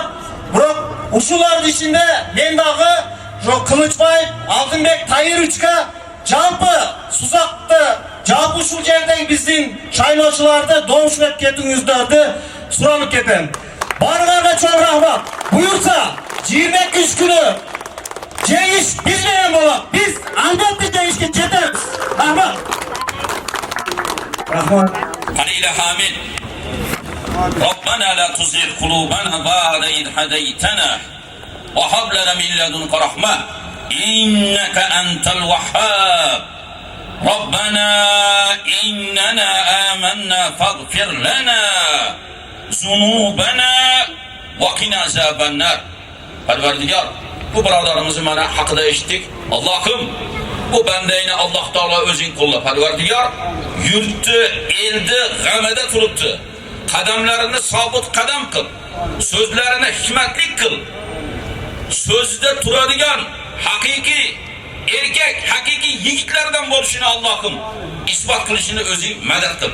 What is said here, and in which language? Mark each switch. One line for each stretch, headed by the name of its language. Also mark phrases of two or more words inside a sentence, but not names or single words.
Kyrgyz: Бирок ушулардын ичинде мен дагы Кылычбаев, Алтынбек Тайыровичка жалпы Сузакты, жалпы ушул жердеги биздин шайлоочуларды добушуп кетиңиздерди суранып кетем. Барыңарга чоң рахмат. Буюрса 23 күнү жеңиш биз менен болот. Биз албетте жеңишке жетебиз. Рахмат. Рахмат.
Arabic: قليل حامد ربنا لا تزغ قلوبنا بعد إذ هديتنا وهب لنا من لدنك رحمة إنك أنت الوهاب ربنا إننا آمنا فاغفر لنا ذنوبنا وقنا عذاب النار.
Uzbek: Parvardigar, bu birodarimizni mana haqida eshitdik. Allohim, bu bandayni Alloh taolo o'zing qo'lla. Parvardigar, yurtni, elni g'amida turibdi. Qadamlarini sobit qadam qil. So'zlarini hikmatli qil. So'zida turadigan haqiqiy erkak, haqiqiy yigitlardan bo'lishini Allohim isbot qilishini o'zing madad qil.